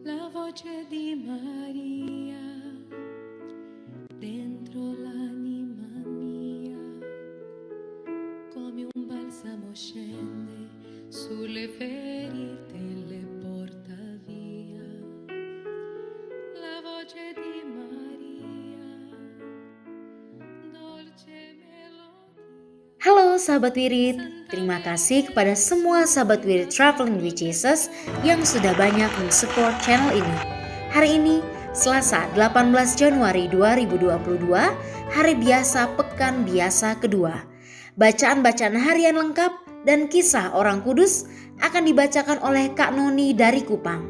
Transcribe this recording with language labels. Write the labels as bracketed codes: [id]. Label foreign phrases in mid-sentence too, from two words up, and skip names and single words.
[it] voce di Maria dentro l'anima mia, come un balsamo scende sulle ferite e le porta via. La voce di Maria, dolce melodia. [id] Halo sahabat Wirid, terima kasih kepada semua sahabat Wirid Traveling with Jesus yang sudah banyak mensupport channel ini. Hari ini, Selasa 18 Januari 2022, hari biasa pekan biasa kedua. Bacaan-bacaan harian lengkap dan kisah orang kudus akan dibacakan oleh Kak Noni dari Kupang.